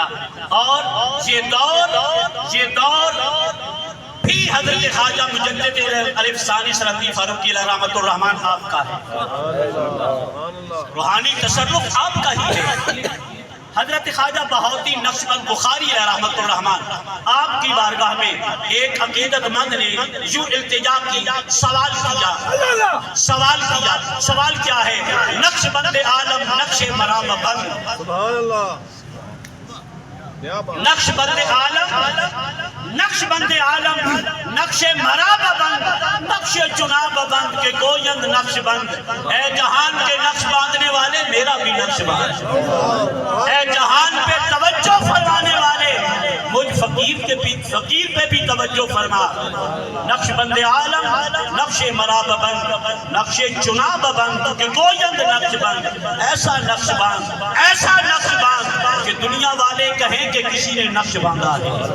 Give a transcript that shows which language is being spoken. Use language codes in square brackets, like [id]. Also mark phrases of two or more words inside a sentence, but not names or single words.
[ur] اور یہ دور بھی حضرت خواجہ مجدد الف ثانی سرحدی فاروقی علیہ رحمت الرحمن آپ کا ہے، روحانی تصرف آپ کا ہی ہے۔ حضرت خواجہ بہاؤالدین نقشبند بخاری علیہ رحمت الرحمن آپ کی بارگاہ میں ایک عقیدت مند نے یوں التجا کی، سوال کیا ہے، [fa] نقشبند عالم نقش مرام بند، نقشبند عالم نقش مراب بند، نقش چناب بند کے گویند نقش بند، [ur] اے جہان کے نقش باندھنے والے میرا بھی نقش باندھ، اے جہان پہ توجہ فرمانے والے مجھ فقیر پہ بھی توجہ فرما، [fa] نقش بند عالم نقش مراب بند، نقش چناب بند کے گویند نقش بند، [ur] ایسا نقش باندھ کہ دنیا والے کہیں کہ کسی نے نقش باندھا ہے۔